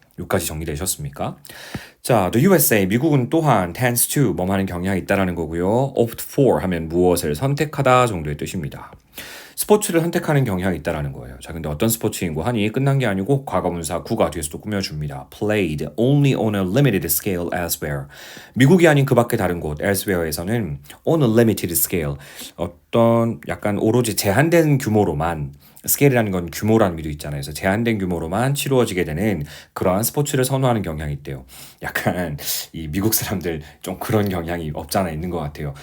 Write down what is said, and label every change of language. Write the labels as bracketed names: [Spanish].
[Korean] 여기까지 정리되셨습니까? 자, the USA, 미국은 또한 tends to 뭐뭐 하는 경향이 있다라는 거고요. opt for 하면 무엇을 선택하다 정도의 뜻입니다. 스포츠를 선택하는 경향이 있다라는 거예요. 자, 근데 어떤 스포츠인고 하니 끝난 게 아니고 과거분사 구가 뒤에서 또 꾸며줍니다. [English] Played only on a limited scale elsewhere. [Korean] 미국이 아닌 그 밖에 다른 곳 elsewhere에서는 [English] on a limited scale [Korean] 어떤 약간 오로지 제한된 규모로만 스케일이라는 건 규모라는 의미도 있잖아요. 그래서 제한된 규모로만 치루어지게 되는 그러한 스포츠를 선호하는 경향이 있대요. 약간 이 미국 사람들 좀 그런 경향이 없잖아 있는 것 같아요.